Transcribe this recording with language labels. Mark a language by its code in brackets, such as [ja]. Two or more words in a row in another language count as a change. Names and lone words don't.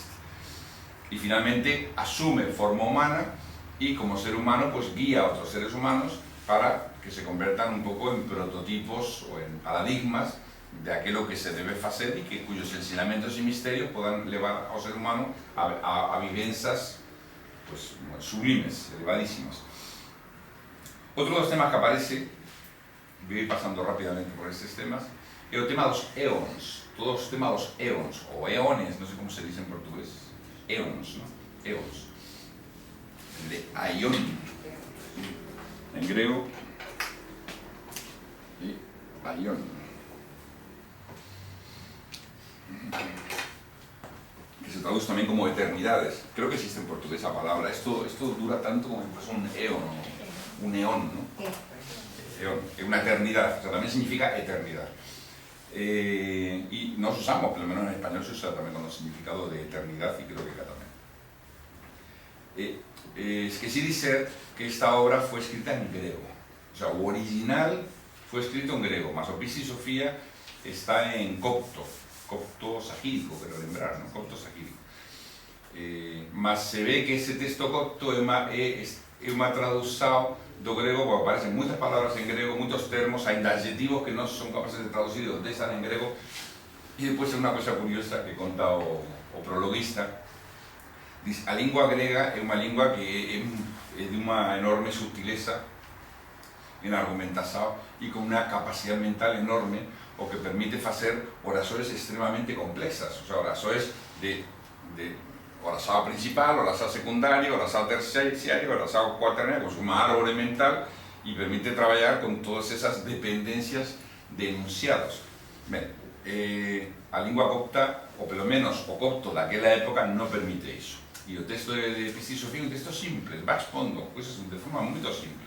[gl] E finalmente asume forma humana e como ser humano pues guía a outros seres humanos para que se convertan un pouco en prototipos ou en paradigmas de aquilo que se debe facer e que cuyos ensinamentos e misterios podan levar ao ser humano a vivenzas pues, sublimes, elevadísimas. Outro dos temas que aparece, vou ir pasando rapidamente por estes temas, é o tema dos éons, todos os temas dos éons, ou éones, non sei como se dice en portugués, éons, ¿no? Éons. [es] De aion. En griego. Y aion. [gl] Que se traduce tamén como eterno. eternidades. [es] Creo que existe en portugués esa palabra. Esto dura tanto como si fuese un eón, un eón, ¿no? Eón, una eternidad, o sea, también significa eternidad. Y nos usamos, por lo menos en español se usa también con el significado de eternidad y creo que acá también. Es que sí dice que esta obra fue escrita en griego, o sea, [gl] o original [es] fue escrito en griego, [gl] mas o Pisi Sofía está en copto sajírico, quero lembrar, ¿no? Copto sajírico. Mas se ve que ese texto copto é unha tradução do grego, porque aparecen moitas palabras en grego, moitos termos, ainda adjetivos que non son capaces de traducir onde están en grego. E depois é unha cosa curiosa que conta o prologuista. Diz, a lingua grega é unha lingua que é de unha enorme sutileza en argumentación e con unha capacidade mental enorme, o que permite facer orações extremamente complexas, [es] o sea, [gl] orações de oração principal, oração secundaria, oração terciaria, oração cuaternaria, con unha árbore mental, e permite traballar con todas esas dependencias de enunciados. Ben, a lingua copta, ou pelo menos o copto daquela época, non permite iso. E o texto de Pisi Sofía é un texto simple, va expondo cousas de forma moito simples.